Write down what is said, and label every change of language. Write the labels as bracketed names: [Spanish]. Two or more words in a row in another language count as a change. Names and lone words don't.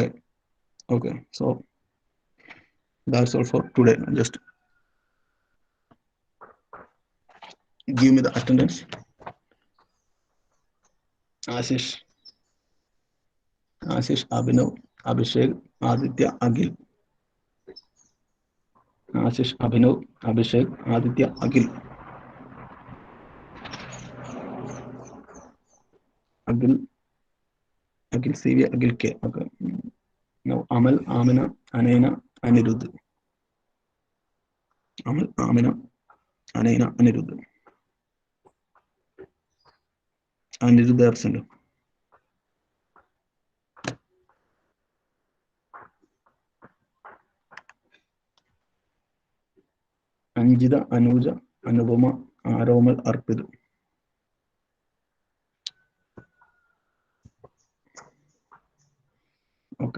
[English] Okay, so that's all for today. Just give me the attendance. Ashish, Abhinav, Abhishek, Aditya, Agil. Ashish, Abhinav, Abhishek, Aditya, Agil. Agil CV, Agil K. Okay. Now Amal, Amina, Anena, Anirudh. Amal, Amina, Anena, Anirudh. Anirudh absent. അഞ്ജിത, അനൂജ, അനുപമ, ആരോമൽ, അർപ്പിത്. ഓക്കെ.